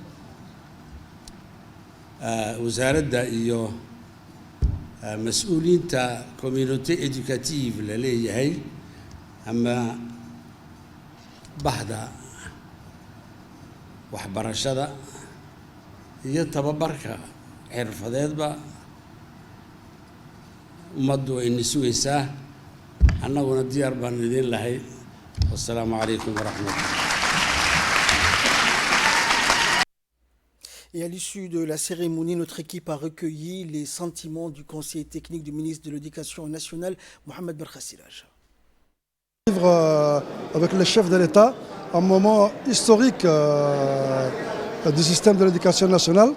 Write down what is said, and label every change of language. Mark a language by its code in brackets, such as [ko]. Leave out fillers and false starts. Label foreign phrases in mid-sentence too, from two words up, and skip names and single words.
[so] wasaaradda iyo mas-uuliyiinta [fr] communauté éducative [so] la leeyahay ama bahda waxbarashada iyo tababarka xirfadeedba ummaddu wayna sugaysaa, annaguna diyaar baan idin lahay. [ar] والسلام عليكم ورحمة الله. [fr] Et à l'issue de la cérémonie, notre équipe a recueilli les sentiments du conseiller technique du ministre de l'Éducation nationale, Mohamed Belkhassilaj. Vivre avec le chef de l'État un moment historique du système de l'éducation nationale.